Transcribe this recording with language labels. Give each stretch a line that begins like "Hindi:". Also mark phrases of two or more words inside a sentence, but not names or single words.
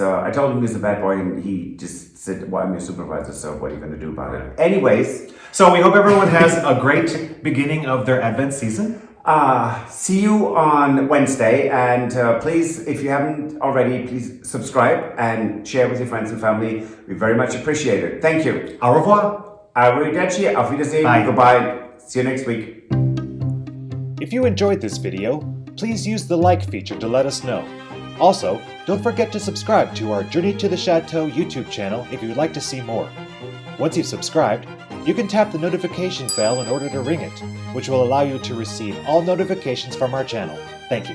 English: I told him he was a bad boy, and he just said, "Well, I'm your supervisor, so what are you going to do about it?" Anyways, So we hope everyone has a great beginning of their Advent season. see you on Wednesday, and please, if you haven't already, please subscribe and share with your friends and family. We very much appreciate it. Thank you.
French: Au revoir.
German: Arrivederci. Auf Wiedersehen.
English: Bye. Goodbye. See you next week. If you enjoyed this video, please use the like feature to let us know. Also, don't forget to subscribe to our Journey to the Chateau YouTube channel if you would like to see more. Once you've subscribed, you can tap the notification bell in order to ring it, which will allow you to receive all notifications from our channel.